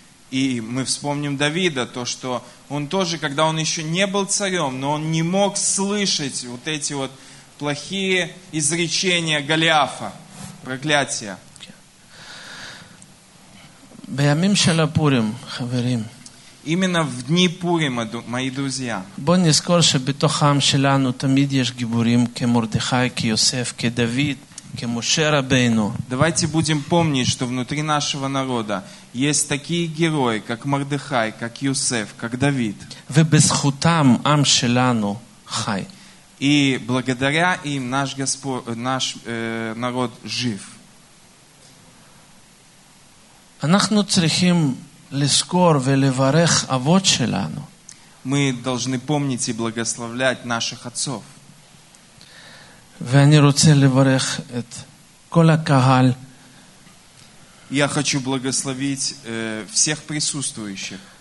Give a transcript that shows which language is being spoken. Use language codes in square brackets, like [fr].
[ru] И мы вспомним Давида, то, что он тоже, когда он еще не был царем, но он не мог слышать вот эти вот плохие изречения Голиафа, проклятия. [he] בימים של הפורים, חברים. [ru] Именно в дни Пурима, мои друзья. [he] בוא נזכור שבתוך העם שלנו תמיד יש גיבורים כמרדכי, כיוסף, כדוד, כמשה רבנו. [ru] Давайте будем помнить, что внутри нашего народа есть такие герои, как Мордехай, как Йосеф, как Давид. [he] ובזכותם עם שלנו חי. [ru] И благодаря им наш Господь, наш народ жив. [he] אנחנו צריכים לזכור ולברך אבות שלנו. [ru] Мы должны помнить и благословлять наших отцов. [he] ואני רוצה לברך את כל הקהל. [ru] Я хочу благословить всех присутствующих.